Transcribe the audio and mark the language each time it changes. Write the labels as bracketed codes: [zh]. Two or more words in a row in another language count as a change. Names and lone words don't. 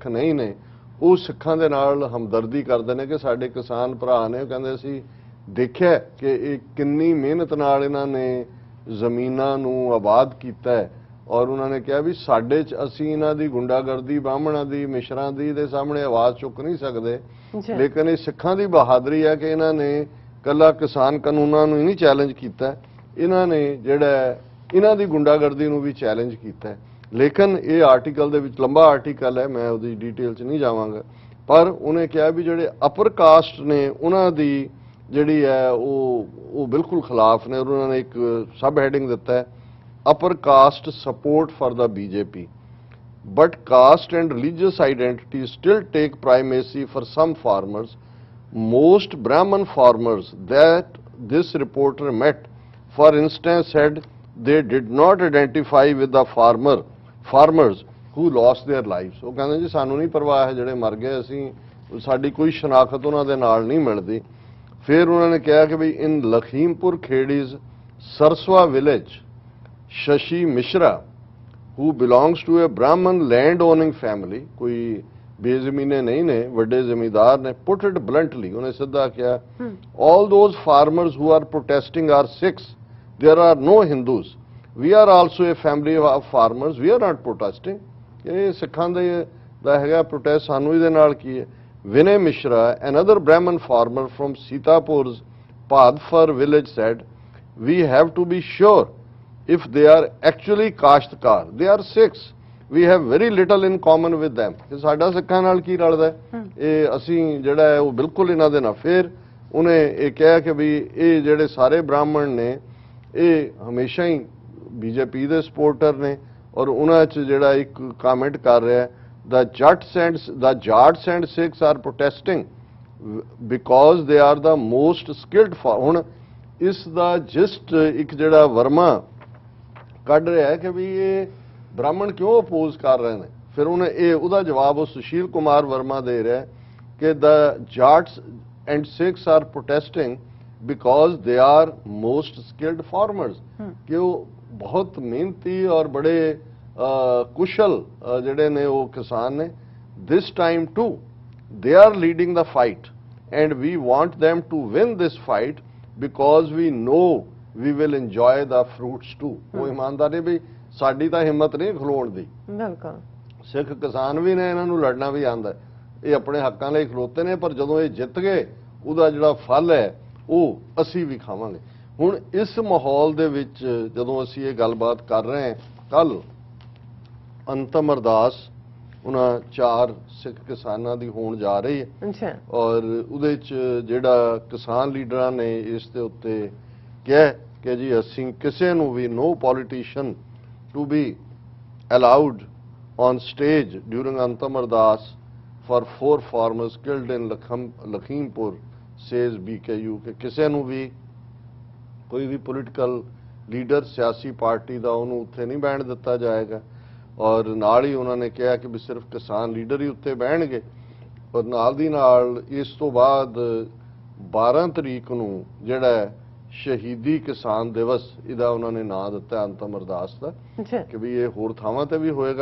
[pa] ਨਹੀਂ ਨੇ, ਉਹ ਸਿੱਖਾਂ ਦੇ ਨਾਲ ਹਮਦਰਦੀ ਕਰਦੇ ਨੇ ਕਿ ਸਾਡੇ ਕਿਸਾਨ ਭਰਾ ਨੇ, ਉਹ ਕਹਿੰਦੇ ਅਸੀਂ ਦੇਖਿਆ ਕਿ ਇਹ ਕਿੰਨੀ ਮਿਹਨਤ ਨਾਲ ਇਹਨਾਂ ਨੇ ਜ਼ਮੀਨਾਂ ਨੂੰ ਆਬਾਦ ਕੀਤਾ ਹੈ, ਔਰ ਉਹਨਾਂ ਨੇ ਕਿਹਾ ਵੀ ਸਾਡੇ 'ਚ ਅਸੀਂ ਇਹਨਾਂ ਦੀ ਗੁੰਡਾਗਰਦੀ, ਬਾਹਮਣਾਂ ਦੀ, ਮਿਸ਼ਰਾਂ ਦੀ ਦੇ ਸਾਹਮਣੇ ਆਵਾਜ਼ ਚੁੱਕ ਨਹੀਂ ਸਕਦੇ, ਲੇਕਿਨ ਇਹ ਸਿੱਖਾਂ ਦੀ ਬਹਾਦਰੀ ਹੈ ਕਿ ਇਹਨਾਂ ਨੇ ਕੱਲਾ ਕਿਸਾਨ ਕਾਨੂੰਨਾਂ ਨੂੰ ਹੀ ਨਹੀਂ ਚੈਲੰਜ ਕੀਤਾ, ਇਹਨਾਂ ਨੇ ਜਿਹੜਾ ਇਹਨਾਂ ਦੀ ਗੁੰਡਾਗਰਦੀ ਨੂੰ ਵੀ ਚੈਲੰਜ ਕੀਤਾ। ਲੇਕਿਨ ਇਹ ਆਰਟੀਕਲ ਦੇ ਵਿੱਚ ਲੰਬਾ ਆਰਟੀਕਲ ਹੈ, ਮੈਂ ਉਹਦੀ ਡਿਟੇਲ 'ਚ ਨਹੀਂ ਜਾਵਾਂਗਾ, ਪਰ ਉਹਨੇ ਕਿਹਾ ਵੀ ਜਿਹੜੇ [en] upper caste [pa] ਨੇ ਉਹਨਾਂ ਦੀ ਜਿਹੜੀ ਹੈ ਉਹ ਬਿਲਕੁਲ ਖਿਲਾਫ ਨੇ, ਔਰ ਉਹਨਾਂ ਨੇ ਇੱਕ [en] sub heading [pa] ਦਿੱਤਾ ਹੈ, [en] upper caste support for the BJP, but caste and religious identity still take primacy for some farmers. Most Brahman farmers that this reporter met, for instance, said they did not identify with the farmers who lost their lives. [pa] ਉਹ ਕਹਿੰਦੇ ਜੀ ਸਾਨੂੰ ਨਹੀਂ ਪਰਵਾਹ ਹੈ ਜਿਹੜੇ ਮਰ ਗਏ, ਅਸੀਂ ਸਾਡੀ ਕੋਈ ਸ਼ਨਾਖਤ ਉਹਨਾਂ ਦੇ ਨਾਲ ਨਹੀਂ ਮਿਲਦੀ। ਫਿਰ ਉਹਨਾਂ ਨੇ ਕਿਹਾ ਕਿ ਵੀ [en] in Lakhimpur Khedi's Sarswa village, Shashi Mishra, who belongs to a Brahman land-owning family, [pa] ਕੋਈ ਬੇਜ਼ਮੀਨੇ ਨਹੀਂ ਨੇ, ਬੜੇ ਜ਼ਿਮੀਂਦਾਰ ਨੇ, [en] put it bluntly, [hi] उन्हें सिद्धा किया, [en] all those farmers who are protesting are Sikhs, there are no Hindus, we are also a family of farmers, we are not protesting, [pa] ਇਹ ਸਿੱਖਾਂ ਦਾ ਹੈਗਾ protest, ਸਾਨੂੰ ਇਹਦੇ ਨਾਲ ਕੀ ਹੈ। [en] Vinay Mishra, another Brahman farmer from Sitapur's Padfar village, said, we have to be sure if they are actually Kashtkar, they are Sikhs, we have very little in common with them, [pa] ਕਿ ਸਾਡਾ ਸਿੱਖਾਂ ਨਾਲ ਕੀ ਰਲਦਾ, ਇਹ ਅਸੀਂ ਜਿਹੜਾ ਹੈ ਉਹ ਬਿਲਕੁਲ ਇਹਨਾਂ ਦੇ ਨਾਲ। ਫਿਰ ਉਹਨੇ ਇਹ ਕਿਹਾ ਕਿ ਵੀ ਇਹ ਜਿਹੜੇ ਸਾਰੇ ਬ੍ਰਾਹਮਣ ਨੇ ਇਹ ਹਮੇਸ਼ਾ ਹੀ ਬੀਜੇਪੀ ਦੇ ਸਪੋਰਟਰ ਨੇ, ਔਰ ਉਹਨਾਂ 'ਚ ਜਿਹੜਾ ਇੱਕ ਕਮੈਂਟ ਕਰ ਰਿਹਾ ਹੈ, [en] the Jats and Sikhs are protesting because they are the most skilled [pa] ਹੁਣ ਇਸ ਦਾ ਜਿਸਟ ਇੱਕ ਜਿਹੜਾ ਵਰਮਾ ਕੱਢ ਰਿਹਾ ਹੈ ਕਿ ਵੀ ਇਹ ਬ੍ਰਾਹਮਣ ਕਿਉਂ ਅਪੋਜ਼ ਕਰ ਰਹੇ ਨੇ। ਫਿਰ ਉਹਨੇ ਇਹ ਉਹਦਾ ਜਵਾਬ ਉਹ ਸੁਸ਼ੀਲ ਕੁਮਾਰ ਵਰਮਾ ਦੇ ਰਿਹਾ ਕਿ [en] the Jats and Sikhs are protesting because they are most skilled farmers, [pa] ਕਿ ਉਹ ਬਹੁਤ ਮਿਹਨਤੀ ਔਰ ਬੜੇ ਕੁਸ਼ਲ ਜਿਹੜੇ ਨੇ ਉਹ ਕਿਸਾਨ ਨੇ। [en] this time too they are leading the fight and we want them to win this fight because we know we will enjoy the fruits too। [pa] ਉਹ ਇਮਾਨਦਾਰੀ ਵੀ ਸਾਡੀ ਤਾਂ ਹਿੰਮਤ ਨਹੀਂ ਖਲੋਣ ਦੀ, ਬਿਲਕੁਲ ਸਿੱਖ ਕਿਸਾਨ ਵੀ ਨੇ, ਇਹਨਾਂ ਨੂੰ ਲੜਨਾ ਵੀ ਆਉਂਦਾ, ਇਹ ਆਪਣੇ ਹੱਕਾਂ ਲਈ ਖਲੋਤੇ ਨੇ, ਪਰ ਜਦੋਂ ਇਹ ਜਿੱਤ ਗਏ ਉਹਦਾ ਜਿਹੜਾ ਫਲ ਹੈ ਉਹ ਅਸੀਂ ਵੀ ਖਾਵਾਂਗੇ। ਹੁਣ ਇਸ ਮਾਹੌਲ ਦੇ ਵਿੱਚ ਜਦੋਂ ਅਸੀਂ ਇਹ ਗੱਲਬਾਤ ਕਰ ਰਹੇ ਹਾਂ, ਕੱਲ ਅੰਤਮ ਅਰਦਾਸ ਉਹਨਾਂ 4 ਸਿੱਖ ਕਿਸਾਨਾਂ ਦੀ ਹੋਣ ਜਾ ਰਹੀ ਹੈ, ਔਰ ਉਹਦੇ 'ਚ ਜਿਹੜਾ ਕਿਸਾਨ ਲੀਡਰਾਂ ਨੇ ਇਸ ਦੇ ਉੱਤੇ ਕਿਹਾ ਕਿ ਜੀ ਅਸੀਂ ਕਿਸੇ ਨੂੰ ਵੀ [en] no politician to be allowed on stage during Antam Ardas for 4 farmers killed in Lakhimpur, says BKU, [pa] ਕਿ ਕਿਸੇ ਨੂੰ ਵੀ ਕੋਈ ਵੀ [en] political leader [pa] ਸਿਆਸੀ ਪਾਰਟੀ ਦਾ ਉਹਨੂੰ ਉੱਥੇ ਨਹੀਂ ਬਹਿਣ ਦਿੱਤਾ ਜਾਏਗਾ, ਔਰ ਨਾਲ ਹੀ ਉਹਨਾਂ ਨੇ ਕਿਹਾ ਕਿ ਵੀ ਸਿਰਫ ਕਿਸਾਨ ਲੀਡਰ ਹੀ ਉੱਤੇ ਬਹਿਣਗੇ। ਔਰ ਨਾਲ ਦੀ ਨਾਲ ਇਸ ਤੋਂ ਬਾਅਦ 12 ਤਰੀਕ ਨੂੰ ਜਿਹੜਾ ਸ਼ਹੀਦੀ ਕਿਸਾਨ ਦਿਵਸ ਇਹਦਾ ਉਹਨਾਂ ਨੇ ਨਾਂ ਦਿੱਤਾ ਅੰਤਮ ਅਰਦਾਸ ਦਾ, ਕਿ ਵੀ ਇਹ ਹੋਰ ਥਾਵਾਂ ਤੇ ਵੀ ਹੋਏਗਾ।